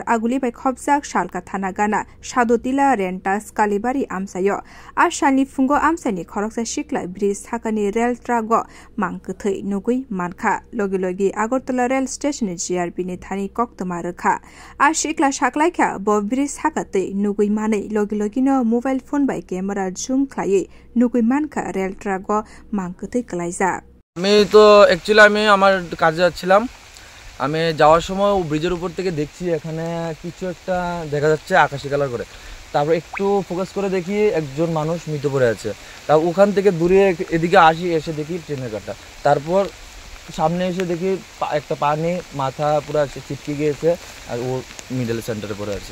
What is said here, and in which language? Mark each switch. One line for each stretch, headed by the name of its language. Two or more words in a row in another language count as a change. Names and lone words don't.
Kok Borok: आगुलि बाय खबजाक सालका थाना गाना सादोतिला रेन्टास कालिबारि आमसायो आसानि फुंगो आमसानि खरकसा सिक्ला ब्रिज थाकानि रेल ट्रागो मांकथै नुगुइ मानखा लगे लगे आगरतला रेल स्टेशन जीआरपी नि थानि कक्तमा रखा आ सिक्ला साकलाइखा ब ब्रिज थाकातै नुगुइ मानै लगे लगिनो
English: mobile phone
Kok Borok: बाय
English: camera zoom
Kok Borok: खायै नुगुइ मानखा रेल ट्रागो मांकथै कलाइजा
Bangla: আমি তো অ্যাকচুয়ালি আমি আমার কাজে যাচ্ছিলাম আমি যাওয়ার সময় ব্রিজের উপর থেকে দেখছি এখানে কিছু একটা দেখা যাচ্ছে আকাশি কালার করে তারপর একটু ফোকাস করে দেখি একজন মানুষ মৃত পড়ে আছে তারপর ওখান থেকে দূরে এদিকে আসি এসে দেখি ট্রেনের কাটা তারপর সামনে এসে দেখি একটা পানি মাথা পুরো ছিটকে গিয়েছে আর ও মিডল সেন্টারে পড়ে আছে